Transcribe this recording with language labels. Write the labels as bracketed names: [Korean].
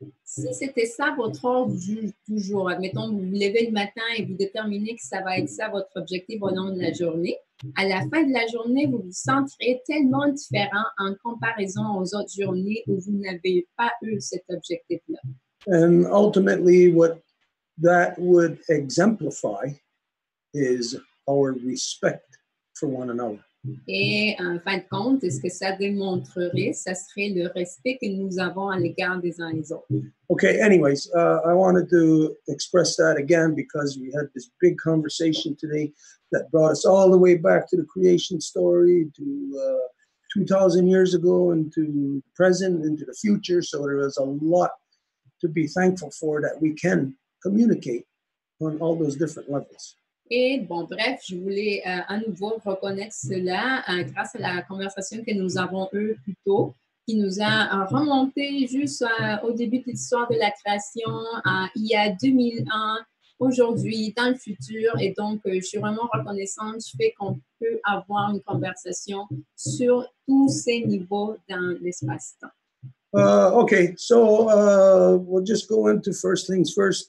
[French] Si c'était ça votre ordre du jour, admettons, vous vous levez le matin et vous déterminez que ça va être ça votre objectif au long de la journée, à la fin de la journée, vous vous sentirez tellement différent en comparaison aux autres journées où vous n'avez pas eu cet objectif-là. [English] And ultimately, what that would exemplify is our respect for one another. [French] Et en fin de compte, ce que ça démontrerait, ça serait le respect que nous avons à l'égard des uns des autres. [English] Okay, anyways, I wanted to express that again because we had this big conversation today that brought us all the way back to the creation story, to 2,000 years ago, into the present, into the future. So there is a lot to be thankful for that we can communicate on all those different levels. [French] Et bon, bref, je voulais à nouveau reconnaître cela grâce à la conversation que nous avons eue plus tôt, qui nous a remonté juste au début de l'histoire de la création, il y a 2000 ans, aujourd'hui, dans le futur. Et donc, je suis vraiment reconnaissante du fait qu'on peut avoir une conversation sur tous ces niveaux dans l'espace-temps. [English] Okay, so we'll just go into first things first.